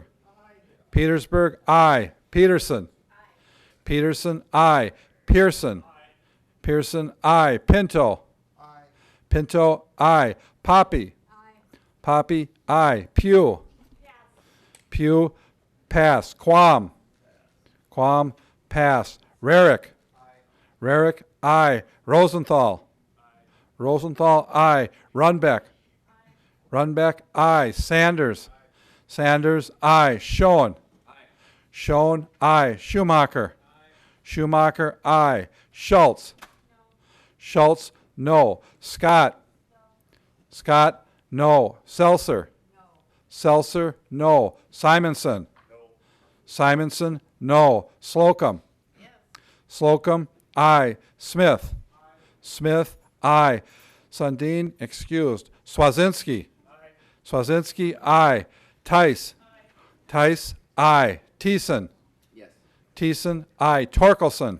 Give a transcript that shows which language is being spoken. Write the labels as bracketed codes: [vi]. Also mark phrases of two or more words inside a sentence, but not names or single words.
[en] Petersburg, aye. Peterson? Peterson, aye. Pearson? Pearson, aye. Pinto? Pinto, aye. Poppy? Poppy, aye. Pugh? Pugh, pass. Quam? Quam, pass. Rarick? Rarick, aye. Rosenthal? Rosenthal, aye. Runbeck? Runbeck, aye. Sanders? Sanders, aye. Schoen? Schoen, aye. Schumacher? Schumacher, aye. Schultz? Schultz, no. Scott? Scott, no. Seltzer? Seltzer, no. Simonson? Simonson, no. Slocum? Slocum, aye. Smith? Smith, aye. Sundin, excused. Swazinski? Swazinski, aye. Tice? Tice, aye. Thiessen? Thiessen, aye. Torkelson?